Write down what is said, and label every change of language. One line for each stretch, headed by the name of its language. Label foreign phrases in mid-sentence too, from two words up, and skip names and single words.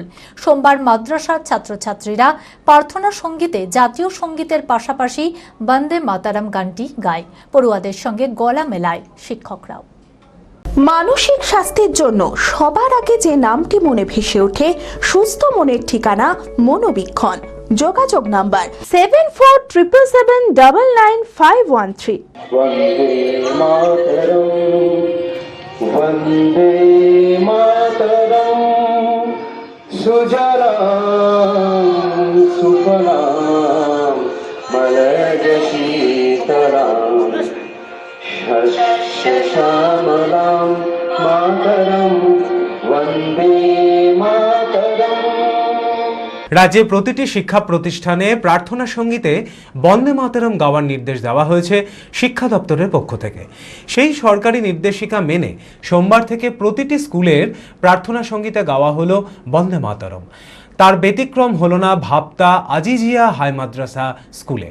Bangla: সোমবার মাদ্রাসার ছাত্রছাত্রীরা প্রার্থনা সঙ্গীতে জাতীয় সঙ্গীতের পাশাপাশি বন্দে মাতারাম গানটি গায়। পড়ুয়াদের সঙ্গে গলা মেলায় শিক্ষকরাও। মানসিক স্বাস্থ্যের জন্য সবার আগে যে নামটি মনে ভেসে ওঠে, সুস্থ মনের ঠিকানা মনোবীক্ষণ। যোগাযোগ নাম্বার 7477799513।
Sanskrit: वंदे मातरम सुजलाम सुफलाम मलयज शीतलाम शस्य श्यामलाम मातरम वंदे मातरम।
Bangla: রাজ্যে প্রতিটি শিক্ষা প্রতিষ্ঠানে প্রার্থনা সঙ্গীতে বন্দে মাতরম গাওয়ার নির্দেশ দেওয়া হয়েছে শিক্ষা দপ্তরের পক্ষ থেকে। সেই সরকারি নির্দেশিকা মেনে সোমবার থেকে প্রতিটি স্কুলের প্রার্থনা সঙ্গীতে গাওয়া হলো বন্দে মাতরম। তার ব্যতিক্রম হলো না ভাপ্তা আজিজিয়া হাই মাদ্রাসা স্কুলে।